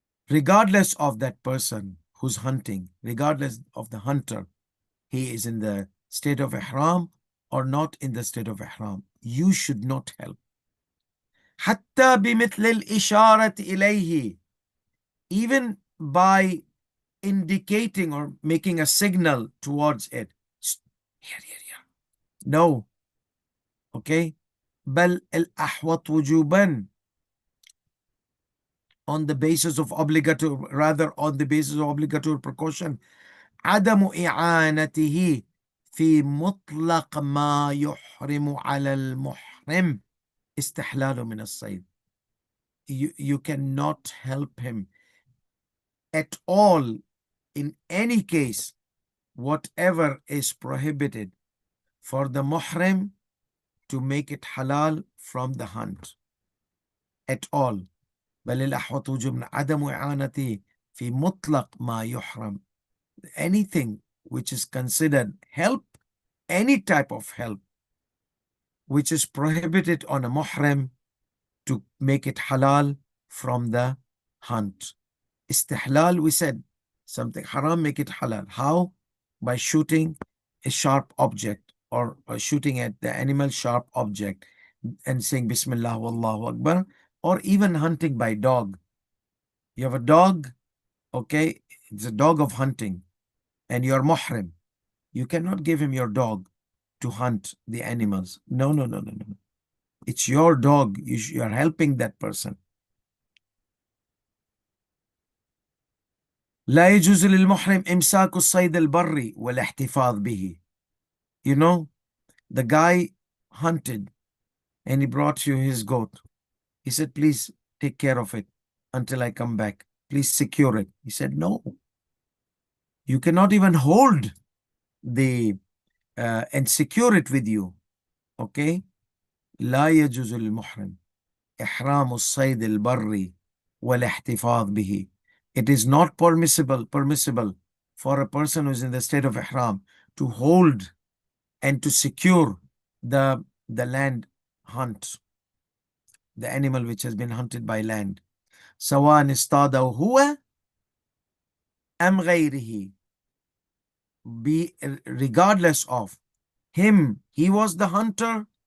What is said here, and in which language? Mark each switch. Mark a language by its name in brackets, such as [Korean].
[English] Regardless of that person who's hunting, regardless of the hunter, he is in the state of ihram or not in the state of ihram, you should not help. [Arabic] حتى بمثل الإشارة إليه, [English] even by indicating or making a signal towards it. Here, here, here. No. Okay. [Arabic] بل الأحوط وجوبا, [English] on the basis of obligatory, rather on the basis of obligatory precaution, [Arabic] عدم إعانته في مطلق ما يحرم على المحرم استحلال من الصيد. [English] You cannot help him at all in any case, whatever is prohibited for the muhrim, to make it halal from the hunt at all. [Arabic] بل الأحوط وجوبا عدم إعانته في مطلق ما يحرم. [English] Anything which is considered help, any type of help which is prohibited on a muhrim, to make it halal from the hunt. Istihlal, we said, something haram, make it halal. How? By shooting a sharp object, or shooting at the animal sharp object and saying Bismillah Wallahu Akbar, or even hunting by dog. You have a dog, okay, it's a dog of hunting, and you're muhrim. You cannot give him your dog to hunt the animals. No, no, no, no, no. It's your dog. You are helping that person. [Arabic] لا يجوز للمحرم إمساك الصيد البري والاحتفاظ به. [English] You know, the guy hunted and he brought you his goat. He said, please take care of it until I come back. Please secure it. He said, no. You cannot even hold the and secure it with you. Okay? [Arabic] لا يجوز للمحرم إحرام الصيد البري والاحتفاظ به. [English] It is not permissible for a person who is in the state of ihram to hold and to secure the land hunt, the animal which has been hunted by land. [Arabic] سواء اصطاده هو أم غيره, [English] be regardless of him, he was the hunter,